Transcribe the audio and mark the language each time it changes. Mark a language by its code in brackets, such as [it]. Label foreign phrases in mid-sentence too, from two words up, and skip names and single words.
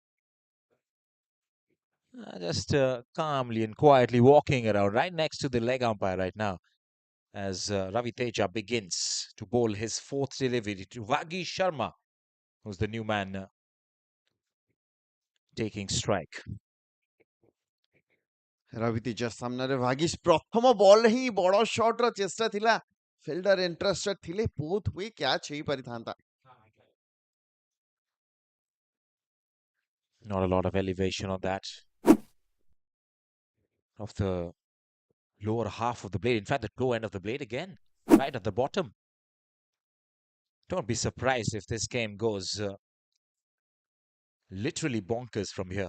[en] Just calmly and quietly walking around right next to the leg umpire right now as Ravi Teja begins to bowl his fourth delivery to Vagi Sharma, who's the new man taking strike. [or] ରବି ତେଜା ସାମ୍ନାରେ ଭାଗିଶ ପ୍ରଥମ ବଲ୍ ହିଁ ବଡ଼ ଶଟ୍ର ଚେଷ୍ଟା ଥିଲା। [en] fielder interested [or] ଥିଲେ, ବୋଥ୍ ହୁଏ କ୍ୟାଚ୍ ହେଇପାରିଥାନ୍ତା। [en] Not a lot of elevation on that. Of the lower half of the blade. In fact, the toe end of the blade again, right at the bottom. Don't be surprised if this game goes literally bonkers from here.